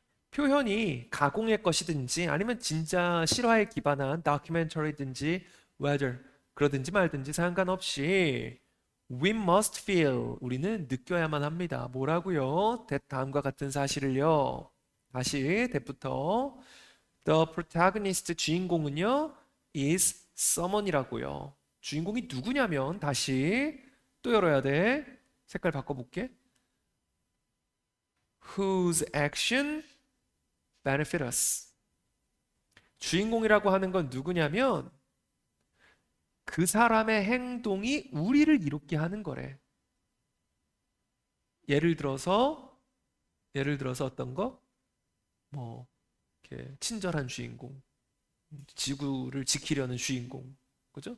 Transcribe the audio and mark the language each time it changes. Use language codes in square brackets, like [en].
[ko] 표현이 가공의 것이든지 아니면 진짜 실화에 기반한 documentary든지 whether 그러든지 말든지 상관없이 [en] We must feel. [ko] 우리는 느껴야만 합니다. 뭐라고요? that 다음과 같은 사실을요. 다시 that부터 [en] The protagonist [ko] 주인공은요 [en] is someone [ko] 이라고요. 주인공이 누구냐면 다시 또 열어야 돼. 색깔 바꿔볼게. [en] Whose action benefit us. [ko] 주인공이라고 하는 건 누구냐면 그 사람의 행동이 우리를 이롭게 하는 거래. 예를 들어서 어떤 거? 뭐 이렇게 친절한 주인공, 지구를 지키려는 주인공, 그죠?